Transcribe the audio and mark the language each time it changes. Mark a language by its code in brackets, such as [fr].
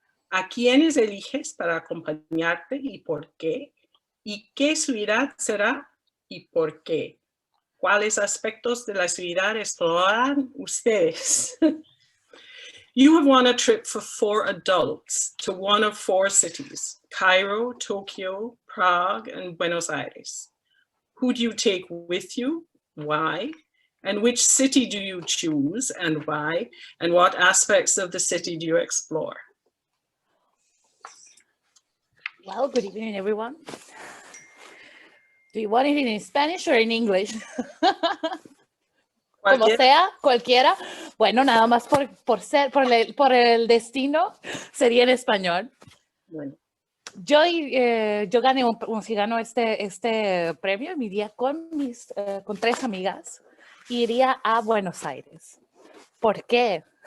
[es] ¿A quiénes eliges para acompañarte y por qué? ¿Y qué ciudad será y por qué? ¿Cuáles aspectos de la ciudad explorarán ustedes? [en] You have won a trip for 4 adults to one of 4 cities, Cairo, Tokyo, Prague, and Buenos Aires. Who do you take with you? Why? And which city do you choose and why? And what aspects of the city do you explore? Well, good evening, everyone. Do you want it in Spanish or in English? [es] Como sea, cualquiera. Bueno, nada más por el destino sería en español. Bueno. Yo gané si gano este premio, me iría con 3 amigas, iría a Buenos Aires. ¿Por qué?